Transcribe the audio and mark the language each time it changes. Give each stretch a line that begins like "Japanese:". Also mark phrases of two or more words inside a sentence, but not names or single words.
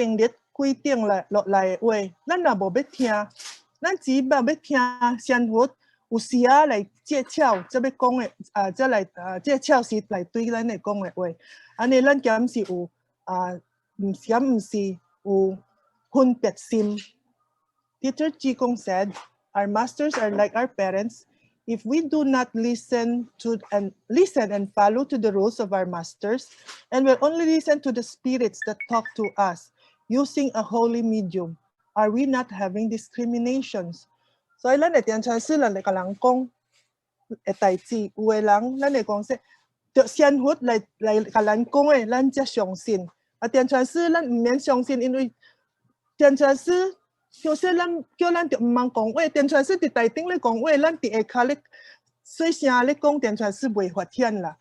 Min Nan Chinese: 并列规定落来的话，咱若无要听，咱只要听仙佛有时啊来借巧，则要讲的则来借巧时来对咱来讲的话，安尼咱敢是有毋是有分别心。
English: Teacher Jigong said, "Our masters are like our parents. If we do not listen and follow to the rules of our masters, and will only listen to the spirits that talk to us using a holy medium, are we not having discriminations?"
Min Nan Chinese: 所以咱会电传师，咱会甲人讲的代志，有的人咱会讲说，着仙佛来甲咱讲的，咱才相信。电传师咱毋免相信，因为电传师。像说咱叫咱就毋通讲话，电传师伫台顶咧讲话，咱伫下骹咧细声咧讲，电传师袂发现啦。